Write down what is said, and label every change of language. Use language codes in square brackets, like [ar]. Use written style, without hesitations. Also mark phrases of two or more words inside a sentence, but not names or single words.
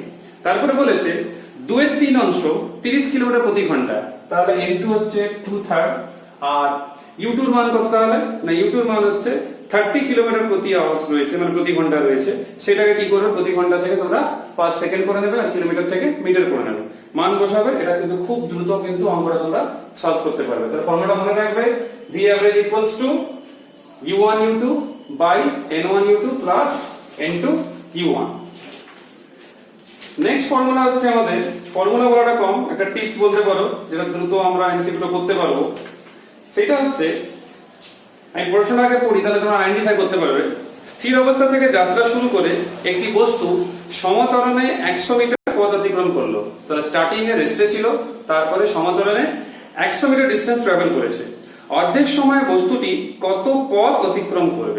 [bn] তারপরে বলেছে 2/3 অংশ 30 কিলোমিটার প্রতি ঘন্টায়, তাহলে n2 হচ্ছে 2/3, আর u2 এর মান কত, তাহলে না u2 এর মান হচ্ছে 30 কিলোমিটার প্রতি আওয়ার্স রয়েছে, মানে প্রতি ঘন্টা রয়েছে, সেটাকে কি করবে, প্রতি ঘন্টা থেকে তোমরা [en] per second [bn] করে নেবে আর কিলোমিটার থেকে মিটার করে নেবে, মান বসাবে। এটা কিন্তু খুব দ্রুত কিন্তু অঙ্কটা তোমরা সলভ করতে পারবে। তাহলে ফর্মুলাটা মনে রাখবে, [en] v average equals to u1 u2 by n1 u2 plus n2 u1। [bn] নেক্সট ফর্মুলা হচ্ছে, আমাদের ফর্মুলা বলাটা কম, একটা টিপস বলতে পারো যেটা দ্রুত আমরা এমসিকিউ করতে পারবো। সেটা হচ্ছে, আমি প্রশ্নটাকে পড়ি তাহলে তোমরা আইডেন্টিফাই করতে পারবে। স্থির অবস্থা থেকে যাত্রা শুরু করে একটি বস্তু সমতরণে 100 মিটার পথ অতিক্রম করলো, তাহলে স্টার্টিং এ রেস্টে ছিল, তারপরে সমতরণে 100 মিটার [en] distance travel [bn] করেছে, অর্ধেক সময় বস্তুটি কত পথ অতিক্রম করবে।